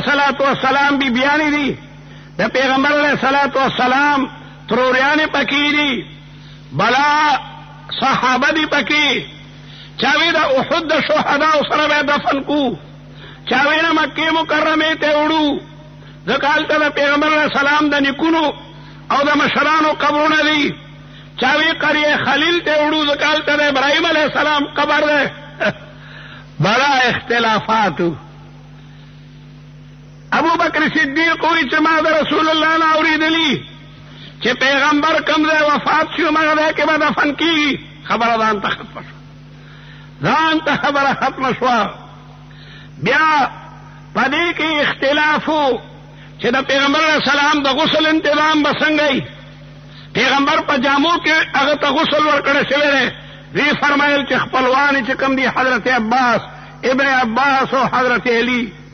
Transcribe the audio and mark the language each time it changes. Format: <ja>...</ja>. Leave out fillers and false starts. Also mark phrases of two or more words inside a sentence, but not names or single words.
<ar>الصلاۃ والسلام</ar> <ps>بی بیان دي د پیغمبر</ps> <ar>علیه الصلاۃ والسلام</ar> <ps>تروریان پکې دي بلا صحابه دي پکې چاوی د احد د شهدا سره به دفن کو چاوی نه مکه مکرمه ته وړو ځکه د پیغمبر</ps> <ar>علیه السلام</ar> <ps>د نیکونو او د مشرانو قبرونه دي چاوی قریه خلیل ته وړو ځکه د ابراهیم</ps> <ar>علیه السلام</ar> <ps>قبر ده بڑا اختلافات ابو بکر صدیق وی چې ما د رسول الله نه اوریدلی چې پیغمبر کوم ځای وفات شو ما ده کې به دفن کیږي خبره ځان ته ختم شو ځان ته خبره ختم شو بیا پدې کې اختلاف چې د پیغمبر</ps> <ar>علیه السلام</ar> <ps>د غسل انتظام بسنګي پیغمبر په جامو کې هغه ته غسل ورکړی شوی دی وی فرمایل چې خپلوان چې کوم دي حضرت عباس ابن عباس او حضرت علی</ps>